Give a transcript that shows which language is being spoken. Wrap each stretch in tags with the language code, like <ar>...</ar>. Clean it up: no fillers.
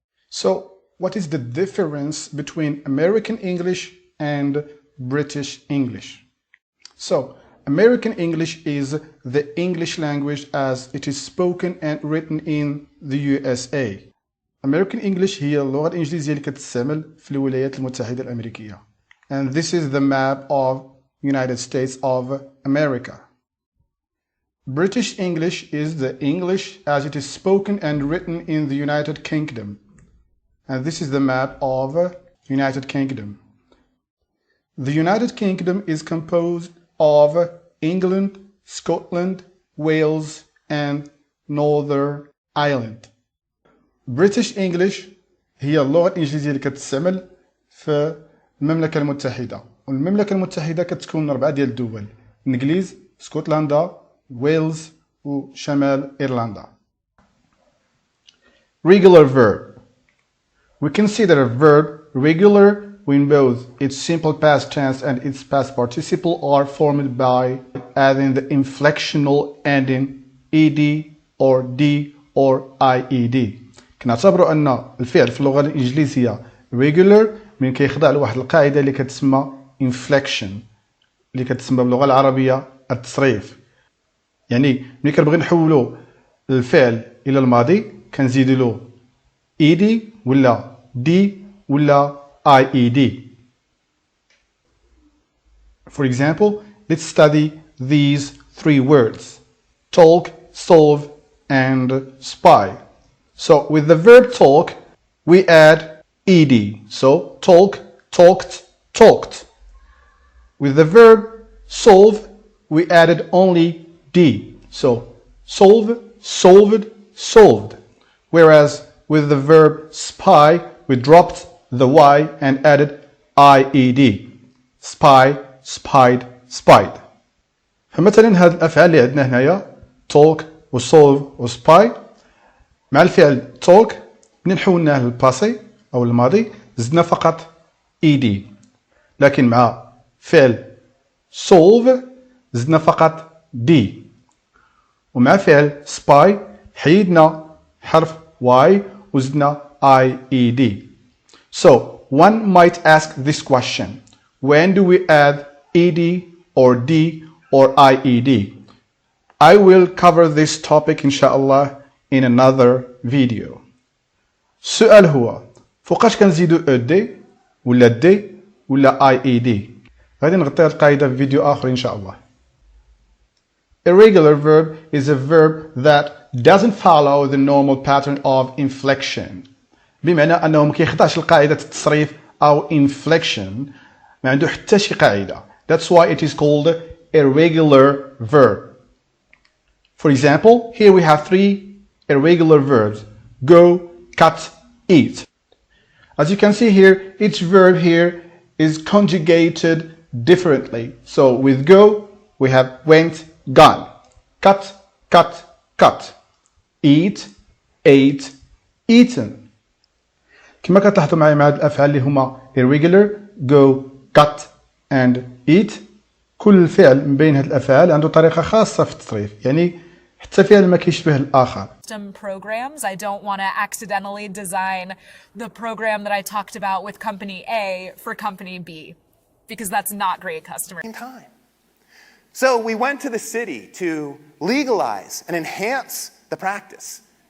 <en>So, what is the difference between American English and British English? So, American English is the English language as it is spoken and written in the USA.</en> <ar>American English هي اللغة الإنجليزية اللي كتستعمل في الولايات المتحدة الأمريكية.</ar> <en>And this is the map of United States of America. British English is the English as it is spoken and written in the United Kingdom. And this is the map of United Kingdom. The United Kingdom is composed of England, Scotland, Wales, and Northern Ireland.</en> <ar>British English هي اللغة الإنجليزية اللي كتستعمل في المملكة المتحدة، والمملكة المتحدة كتكون من 4 ديال الدول: الإنجليز، اسكتلندا، ويلز، وشمال إيرلندا.</ar> <en>Regular verb. We consider a verb regular when both its simple past tense and its past participle are formed by adding the inflectional ending ed or d or ied.</en> <ar>كنعتبروا ان الفعل في اللغه الانجليزيه regular من كيخضع لواحد القاعده اللي كتسمى inflection اللي كتسمى باللغه العربيه التصريف. يعني ملي كنبغي نحولوا الفعل الى الماضي كنزيدوا له ed ولا d ولا ied.</ar> <en>For example, let's study these 3 words: talk, solve, and spy. So with the verb talk, we add ed. So talk, talked, talked. With the verb solve, we added only d. So solve, solved, solved. Whereas with the verb spy, we dropped the y and added ied. Spy, spied, spied.</en> <ar>فمثلا هاد الأفعال اللي عندنا هنايا talk و solve و spy، مع الفعل talk ملي حولناه للباسي أو الماضي زدنا فقط ed، لكن مع فعل solve زدنا فقط d، ومع فعل spy حيدنا حرف y وزدنا ied.</ar> <en>So one might ask this question: when do we add ed or d or ied? I will cover this topic inshallah in another video.</en> <ar>السؤال هو فوقاش كنزيدو ed ولا d ولا ied؟ غادي نغطي هاد القاعدة في فيديو آخر إن شاء الله.</ar> <en>Irregular verb is a verb that doesn't follow the normal pattern of inflection.</en> <ar>بمعنى أنه ما كيخضعش لقاعدة التصريف أو inflection، ما عنده حتى شي قاعدة.</ar> <en>That's why it is called irregular verb. For example, here we have 3 irregular verbs: go, cut, eat. As you can see here, each verb here is conjugated differently. So with go, we have went, gone. Cut, cut, cut. Eat, ate, eaten.</en> <ar>كما كتلاحظوا معي مع هاد الأفعال اللي هما irregular, go, cut and eat، كل فعل من بين هاد الأفعال عنده طريقة خاصة في التصريف، يعني حتى فعل ما كيشبه الآخر.</ar> <en>Programs. I don't want to accidentally design the program that I talked about with company A for company B, because that's not great customer time. So we went to the city to legalize and enhance the practice.</en>